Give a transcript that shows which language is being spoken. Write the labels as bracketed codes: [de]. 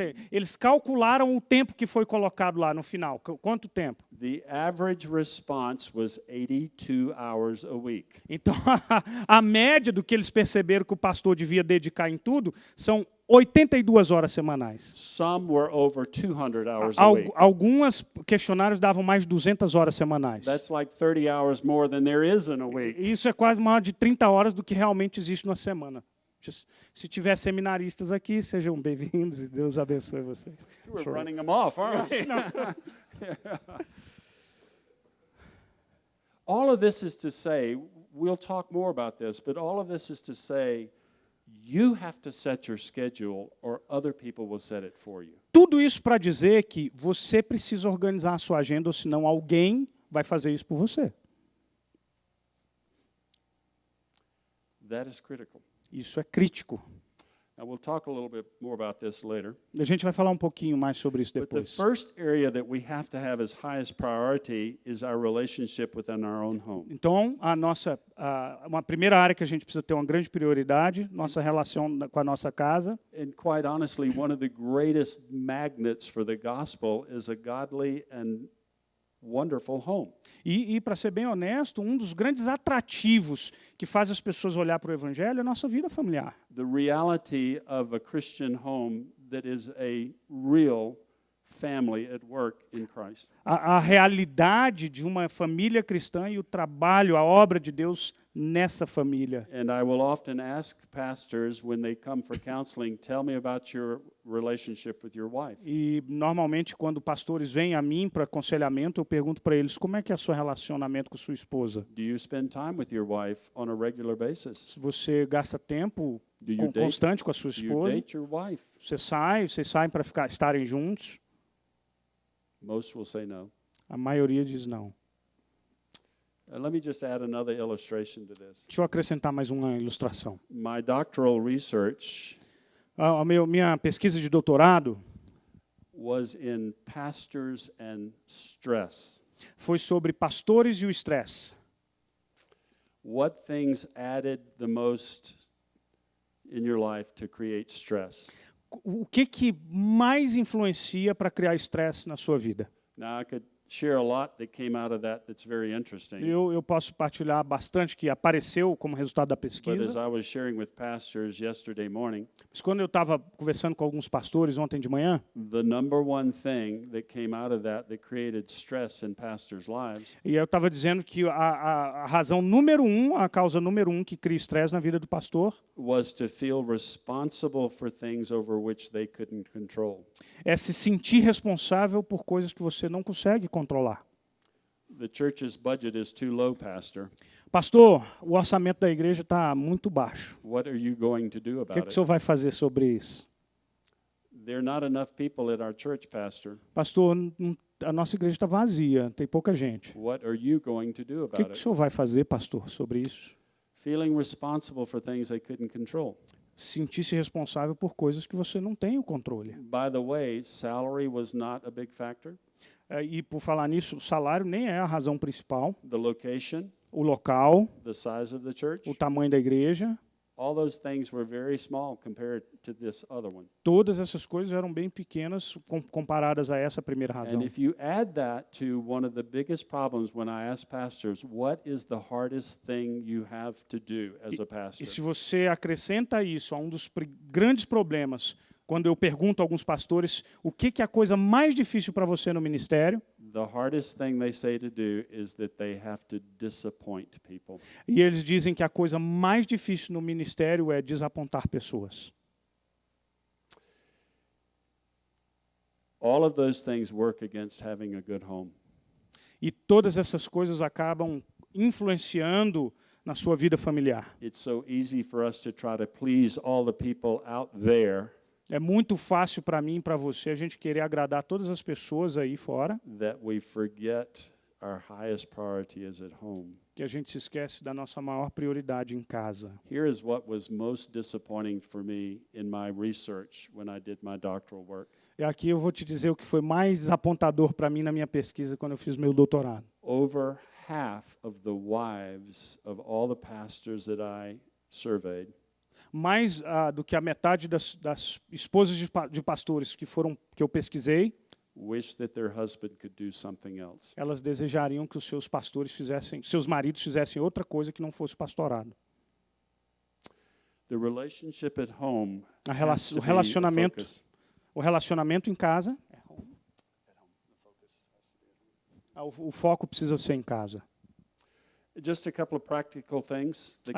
[pt] Eles calcularam o tempo que foi colocado lá no final. Quanto tempo? [en] The average response was 82 hours a week. [pt] Então, a média do que eles perceberam que o pastor devia dedicar em tudo são 82 horas semanais. [en] Some were over 200 hours a week. [pt] Alguns questionários davam mais de 200 horas semanais. [en] That's like 30 hours more than there is in a week. [pt] Isso é quase maior de 30 horas do que realmente existe numa semana. Se tiver seminaristas aqui, sejam bem-vindos e Deus abençoe vocês. [en] We're running them off, aren't we? All of this is to say, we'll talk more about this, but all of this is to say, you have to set your schedule or other people will set it for you. [pt] Tudo isso para dizer que você precisa organizar a sua agenda, ou senão alguém vai fazer isso por você. [en] That is critical. [pt] Isso é crítico. [en] Now, we'll talk a little bit more about this later. [pt] A gente vai falar um pouquinho mais sobre isso [en] But the [pt] depois. [en] first area that we have to have as highest priority is our relationship within our own home. [pt] Então, uma primeira área que a gente precisa ter uma grande prioridade, nossa relação com a nossa casa. [en] And quite honestly, one of the greatest magnets for the gospel is a godly and wonderful home. [pt] E para ser bem honesto, um dos grandes atrativos que faz as pessoas olhar para o Evangelho é a nossa vida familiar. [en] The reality of a Christian home that is a real family at work in Christ. [pt] A realidade de uma família cristã e o trabalho, a obra de Deus nessa família. [en] And I will often ask pastors when they come for counseling, tell me about your relationship with your wife. [pt] E normalmente quando pastores vêm a mim para aconselhamento, eu pergunto para eles como é que é o seu relacionamento com sua esposa. [en] Do you spend time with your wife on a regular basis? [pt] Você gasta tempo [en] Do you date? [pt] constante com a sua [en] Do you [pt] esposa? [en] date your wife? [pt] Vocês saem para estarem juntos? [en] Most will say no. [pt] A maioria diz não. [en] Let me just add another illustration to this. [pt] Deixa eu acrescentar mais uma ilustração. [en] My doctoral research [pt] Minha pesquisa de doutorado [en] was in pastors and stress. [pt] foi sobre pastores e o estresse. [en] What things added the most in your life to create stress? [pt] O que mais influencia para criar estresse na sua vida? [en] Now, I could share a lot that came out of that that's very interesting. [pt] Eu posso partilhar bastante que apareceu como resultado da [en] But as [pt] pesquisa. [en] I was sharing with pastors yesterday morning, [pt] Mas quando eu estava conversando com alguns pastores ontem de manhã, [en] the number one thing that came out of that created stress in pastors' lives [pt] e eu estava dizendo que a razão número um, a causa número um que cria estresse na vida do pastor [en] was to feel responsible for things over which they couldn't control. [pt] é se sentir responsável por coisas que você não consegue controlar. [en] The church's budget is too low, Pastor. [pt] Pastor, o orçamento da igreja está muito baixo. [en] What are you going to do [pt] O que [en] about [pt] o [en] it? [pt] senhor vai fazer sobre isso? [en] There are not enough people at our church, Pastor. [pt] Pastor, a nossa igreja está vazia, tem pouca gente. [en] What are you going to do [pt] O que [en] about [pt] o [en] it? [pt] senhor vai fazer, pastor, sobre isso? [en] Feeling responsible for things they couldn't control. [pt] Sentir-se responsável por coisas que você não tem o controle. [en] By the way, salary was not a big factor. [pt] E por falar nisso, o salário nem é a razão principal. [en] The location, [pt] O local, [en] the size of the church, [pt] o tamanho da igreja, [en] all those things were very small compared to this other one. [pt] Todas essas coisas eram bem pequenas comparadas a essa primeira razão. [en] And if you add that to one of the biggest problems when I ask pastors, what is the hardest thing you have to do as a pastor? [pt] E se você acrescenta isso a um dos grandes problemas, quando eu pergunto a alguns pastores o que é a coisa mais difícil para você no ministério, [en] The hardest thing they say to do is that they have to disappoint people. [pt] e eles dizem que a coisa mais difícil no ministério é desapontar pessoas. [en] All of those things work against having a good home. [pt] E todas essas coisas acabam influenciando na sua vida familiar. [en] It's so easy for us to try to please all the people out there [pt] É muito fácil para mim e para você a gente querer agradar todas as pessoas aí fora, [en] that we forget our highest priority is at home. [pt] que a gente se esquece da nossa maior prioridade em casa. [en] Here is what was most disappointing for me in my research when I did my doctoral work. [pt] E aqui eu vou te dizer o que foi mais desapontador para mim na minha pesquisa quando eu fiz meu doutorado. [en] Over half of the wives of all the pastors that I surveyed [pt] Mais do que a metade das esposas de pastores que eu pesquisei, [en] wish that their husband could do something else. [pt] elas desejariam que os seus maridos fizessem outra coisa que não fosse pastorado. [en] The relationship at home [pt] O [en] has to be a [pt] relacionamento, [en] focus. [pt] o relacionamento em casa, o foco precisa ser em casa. [en] Just a couple of practical things that